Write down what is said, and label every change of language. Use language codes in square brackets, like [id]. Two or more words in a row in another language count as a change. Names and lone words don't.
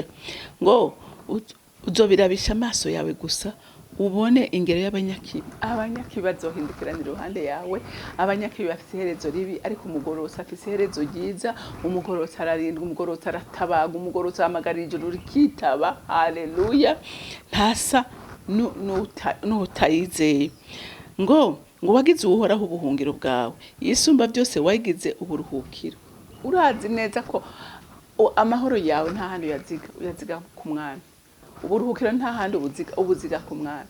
[rn] Ngo uzobirabisha amaso yawe gusa ubone ingero y'abanyakibi. Abanyakibi bazohindukiranira iruhande yawe, abanyakibi bafite iherezo ribi, ariko umugororotsi afite iherezo ryiza. Umugororotsi ararindwa, umugororotsi aratabaga, umugororotsi ahamagarira ijuru rikitaba, haleluya, ntasa n'utayizeye. Ngo wagize uhoraho ubuhungiro bwawe, yisumba byose wagize uburuhukiro. Urazi neza ko amahoro yawe nta handi uyaziga ku mwami, uburuhukiro nta handi ubuziga ku mwami.